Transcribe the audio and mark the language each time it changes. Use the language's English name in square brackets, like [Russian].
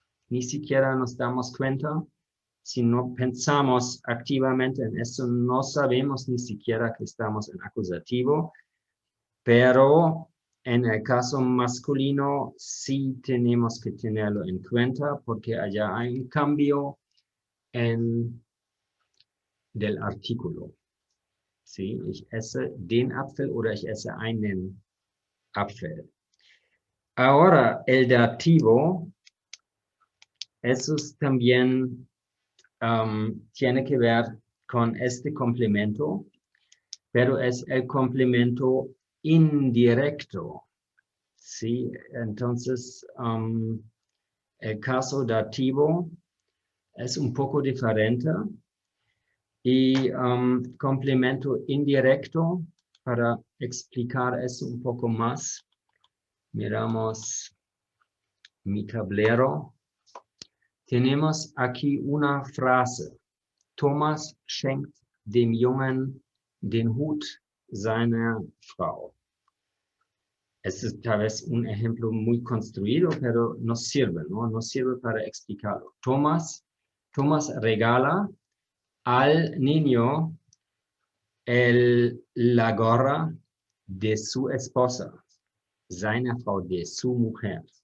[Spanish] Ni siquiera nos damos cuenta. Si no pensamos activamente en eso, no sabemos ni siquiera que estamos en acusativo, pero en el caso masculino sí tenemos que tenerlo en cuenta porque allá hay un cambio del artículo. ¿Sí? [German] Ich esse den Apfel oder ich esse einen Apfel. [Spanish] Ahora, el dativo, eso también tiene que ver con este complemento, pero es el complemento indirecto. ¿Sí? Entonces, el caso dativo es un poco diferente. Y complemento indirecto, para explicar eso un poco más, miramos mi tablero. Tenemos aquí una frase. [German] Thomas schenkt dem Jungen den Hut seiner Frau. [Spanish] Es es tal vez un ejemplo muy construido, pero nos sirve, ¿no? Nos sirve para explicarlo. Thomas regala al niño la gorra de su esposa, [German] seine Frau, [Spanish] de su mujer.